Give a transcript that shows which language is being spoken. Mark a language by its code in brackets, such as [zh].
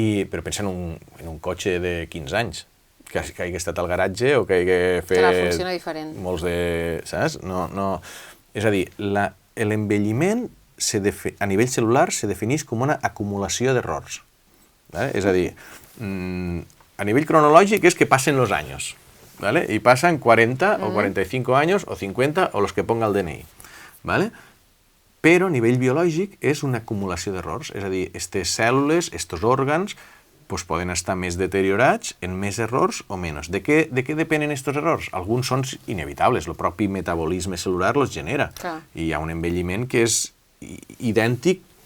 [ca] Però pensa en un cotxe de 15 anys, que hagi estat al garatge o que hagi fet... Clar, funciona diferent. Molts de... Saps? No... És a dir, l'envelliment a nivell celular se defineix com una acumulació d'errors. És a dir, a nivell cronològic és que passen els anys. ¿Vale? [es] Y pasan 40 o 45 años o 50 o los que ponga el DNI. ¿Vale? [ca] Però a nivell biològic és una acumulació d'errors, és a dir, aquestes cèl·lules, aquests òrgans, poden estar més deteriorats en més errors o menys. De què depenen aquests errors? Alguns són inevitables, el propi metabolisme celular els genera. I hi ha un envelliment que és idèntic